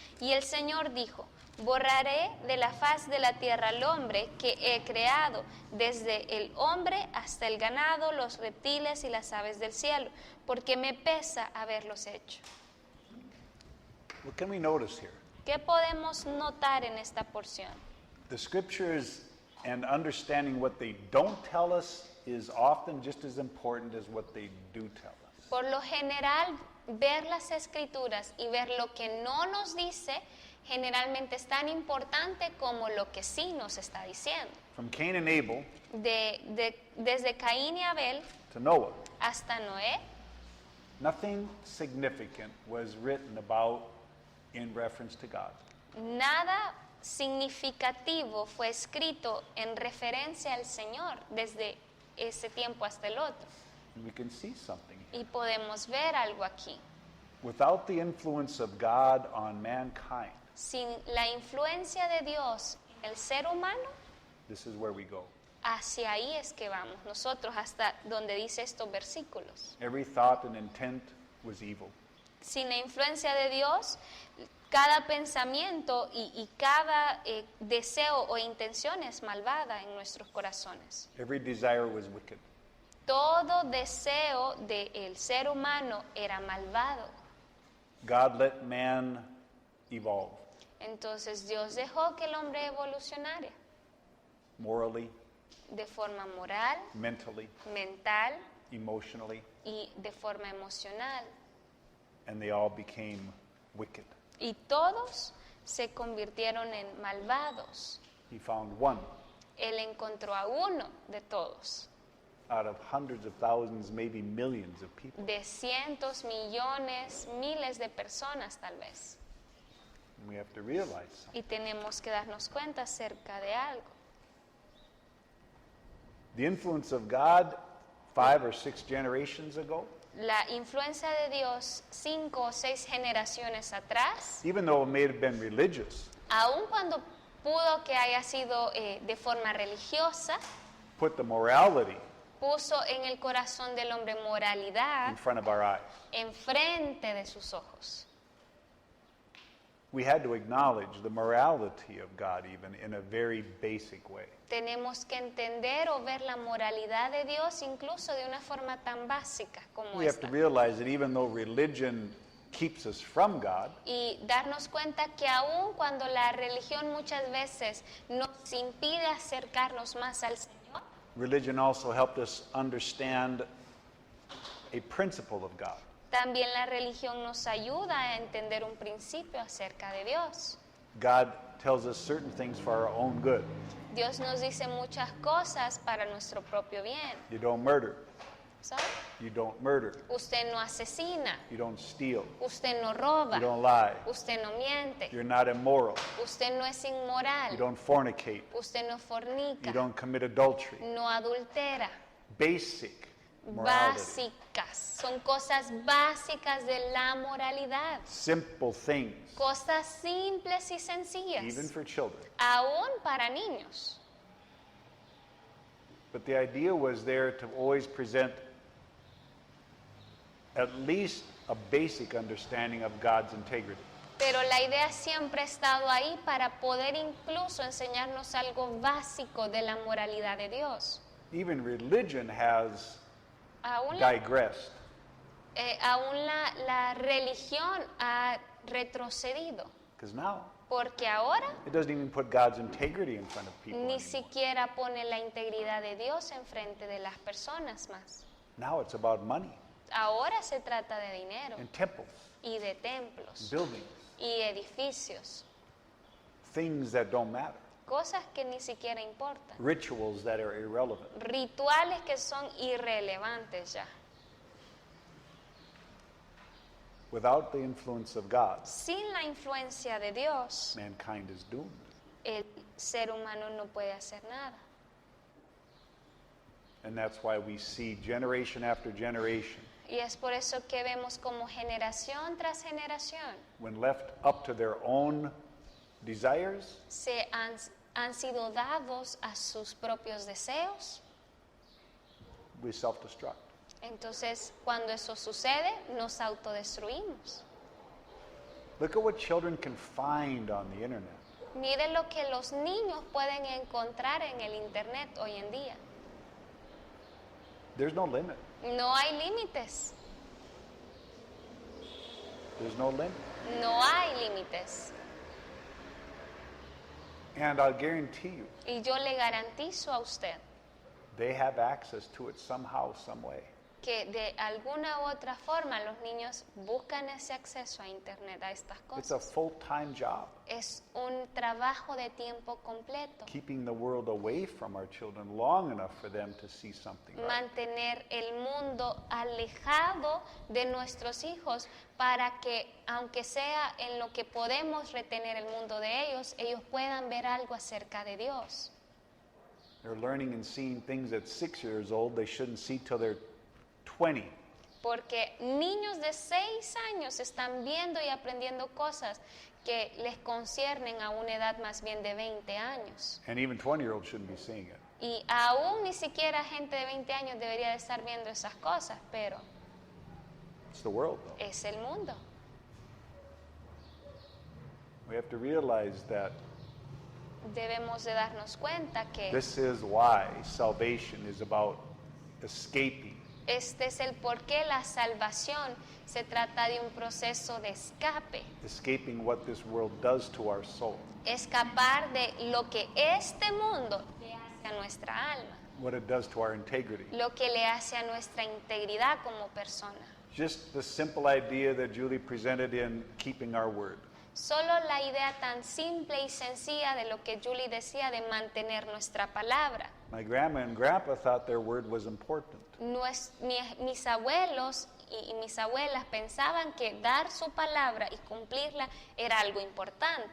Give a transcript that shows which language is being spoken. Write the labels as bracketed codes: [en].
[es] Y el Señor dijo, borraré de la faz de la tierra al hombre que he creado, desde el hombre hasta el ganado, los reptiles y las aves del cielo, porque me pesa haberlos hecho. [en] What can we notice here? [es] ¿Qué podemos notar en esta porción? [en] The scriptures and understanding what they don't tell us is often just as important as what they do tell us. [es] Por lo general, ver las escrituras y ver lo que no nos dice generalmente es tan importante como lo que sí nos está diciendo. [en] From Cain and Abel [es] Desde Caín y Abel [en] to Noah, [es] hasta Noé, [en] Nothing significant was written about in reference to God. [es] Nada significativo fue escrito en referencia al Señor desde ese tiempo hasta el otro. [en] And we can see something here. [es] Y podemos ver algo aquí. [en] Without the influence of God on mankind, [es] Sin la influencia de Dios en el ser humano, [en] this is where we go. [es] hacia ahí es que vamos nosotros, hasta donde dice estos versículos. [en] Every thought and intent was evil. [es] Sin la influencia de Dios, cada pensamiento y cada deseo o intención es malvada en nuestros corazones. [en] Every desire was wicked. [es] Todo deseo del ser humano era malvado. [en] God let man evolve [es] Entonces Dios dejó que el hombre evolucionara [en] morally, [es] de forma moral, [en] mentally, [es] mental [en] emotionally, [es] y de forma emocional. [en] and they all became wicked. [es] Y todos se convirtieron en malvados. [en] He found one [es] Él encontró a uno de todos, [en] out of hundreds of thousands, maybe millions of people. [es] de cientos, millones, miles de personas tal vez. [en] And we have to realize something. [es] Y tenemos que darnos cuenta acerca de algo. [en] The influence of God 5 or 6 generations ago, [es] La influencia de Dios 5 o 6 generaciones atrás, [en] even though it may have been religious, [es] aun cuando pudo que haya sido de forma religiosa, [en] put the morality [es] puso en el corazón del hombre moralidad [en] in front of our eyes. [es] enfrente de sus ojos. [en] We had to acknowledge the morality of God even in a very basic way. [es] Tenemos que entender o ver la moralidad de Dios incluso de una forma tan básica como [en] We have to [es] esta. [en] realize that even though religion keeps us from God, [es] Y darnos cuenta que aun cuando la religión muchas veces nos impide acercarnos más al Señor, [en] religion also helped us understand a principle of God. [es] también la religión nos ayuda a entender un principio acerca de Dios. [en] God tells us certain things for our own good. [es] Dios nos dice muchas cosas para nuestro propio bien. [en] You don't murder. [es] ¿Sabe? [en] You don't murder. [es] Usted no asesina, [en] You don't steal. [es] usted no roba, [en] You don't lie. [es] usted no miente, [en] You're not immoral. [es] usted no es [en] You [es] inmoral, [en] don't fornicate. [es] usted no fornica, [en] You don't commit adultery. [es] no adultera. [en] Basic morality. [es] Básicas, son cosas básicas de la moralidad, [en] Simple things, [es] cosas simples y sencillas, [en] even for children. [es] aún para niños. [en] But the idea was there to always present at least a basic understanding of God's integrity. [es] Pero la idea siempre ha estado ahí para poder incluso enseñarnos algo básico de la moralidad de Dios. [en] Even religion has [es] Aún [en] digressed. [es] aún la religión ha retrocedido, [en] Because now [es] porque ahora [en] it doesn't even put God's integrity in front of people [es] ni [en] anymore. [es] siquiera pone la integridad de Dios enfrente de las personas más. [en] Now it's about money [es] Ahora se trata de dinero [en] and temples, [es] y de templos [en] buildings, [es] y edificios, [en] things that don't matter, [es] cosas que ni siquiera importan, [en] rituals that are irrelevant. [es] rituales que son irrelevantes ya. [en] Without the influence of God, [es] Sin la influencia de Dios, [en] mankind is doomed. [es] el ser humano no puede hacer nada. [en] And that's why we see generation after generation, [es] Y es por eso que vemos como generación tras generación [en] when left up to their own desires, [es] han sido dados a sus propios deseos. [en] we self-destruct. [es] Entonces, cuando eso sucede, nos autodestruimos. [en] Look at what children can find on the internet. [es] Miren lo que los niños pueden encontrar en el Internet hoy en día. [en] There's no limit. [es] No hay límites, [en] There's no limit. [es] no hay límites. [en] And I'll guarantee you, [es] Y yo le garantizo a usted, [en] they have access to it somehow, some way. [es] que de alguna u otra forma los niños buscan ese acceso a internet, a estas [en] It's a [es] cosas. [en] full-time job. [es] Es un trabajo de tiempo completo. [en] Keeping the world away from our children long enough for them to see something right. [es] Mantener el mundo alejado de nuestros hijos para que, aunque sea en lo que podemos retener el mundo de ellos, ellos puedan ver algo acerca de Dios. [en] They're learning and seeing things at 6 years old they shouldn't see till they're 20. [es] Porque niños de 6 años están viendo y aprendiendo cosas que les conciernen a una edad más bien de 20 años. [en] And even 20-year-olds shouldn't be seeing it. [es] Y aún ni siquiera gente de 20 años debería de estar viendo esas cosas, pero [en] It's the world, though. [es] es el mundo. [en] We have to realize that [es] Debemos de darnos cuenta que [en] this is why salvation is about escaping. [es] este es el por qué la salvación se trata de un proceso de escape. [en] Escaping what this world does to our soul. [es] Escapar de lo que este mundo le hace a nuestra alma, [en] What it does to our integrity. [es] lo que le hace a nuestra integridad como persona. [en] Just the simple idea that Julie presented in keeping our word. [es] Solo la idea tan simple y sencilla de lo que Julie decía de mantener nuestra palabra. [en] My grandma and grandpa thought their word was important. [es] Mis abuelos y mis abuelas pensaban que dar su palabra y cumplirla era algo importante.